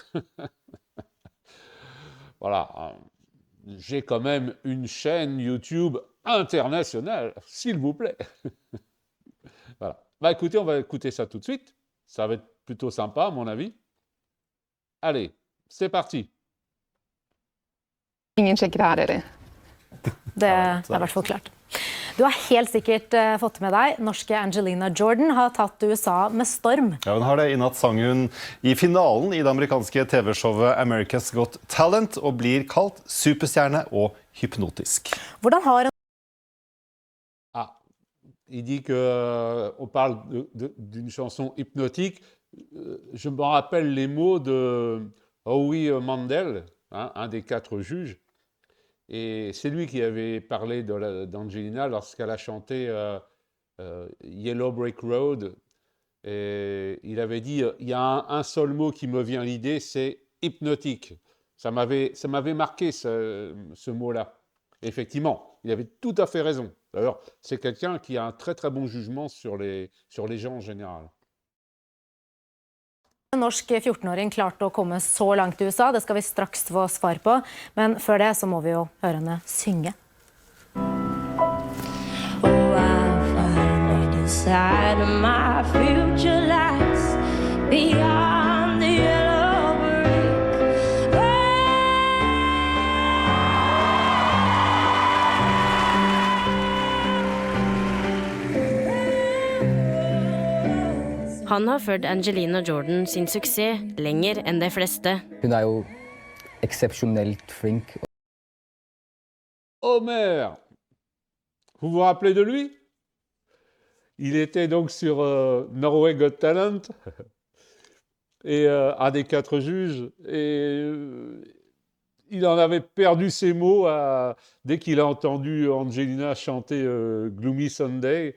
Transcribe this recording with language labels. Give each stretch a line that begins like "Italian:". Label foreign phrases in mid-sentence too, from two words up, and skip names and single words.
French: Voilà. J'ai quand même une chaîne YouTube internationale, s'il vous plaît. Voilà. Bah écoutez, on va écouter ça tout de suite. Ça va être plutôt sympa, à mon avis. Allez, c'est parti.
Norwegian: Ingen sjekker her, eller? Det er I hvert fall klart. Du har helt sikkert fått med deg, norske Angelina Jordan har tatt USA med storm. Ja, hun har det. I natt sang hun I finalen I det amerikanske TV-showet America's Got Talent og blir kalt superstjerne og hypnotisk. Hvordan har hun...
French: Il dit qu'on parle d'une chanson hypnotique. Je me rappelle les mots de Howie Mandel, un des 4 juges. Et c'est lui qui avait parlé d'Angelina lorsqu'elle a chanté Yellow Brick Road. Et il avait dit, il y a un seul mot qui me vient à l'idée, c'est hypnotique. Ça m'avait marqué ce mot-là. Effectivement, il avait tout à fait raison. D'ailleurs, c'est quelqu'un qui a un très très bon jugement sur les gens en général.
Norwegian: En norsk 14-åring klarte å komme så langt I USA, det skal vi straks få svar på, men før det så må vi jo høre henne synge.
English: Oh, I find inside of my future lies beyond the yellow brick road.
Norwegian: Han har ført Angelina Jordan sin suksess lenger enn de fleste. Hun jo exceptionnelt flink.
French: Homer, vous vous rappelez de lui? Il était donc sur Norway Got Talent et un des 4 juges et il en avait perdu ses mots dès qu'il a entendu Angelina chanter Gloomy Sunday.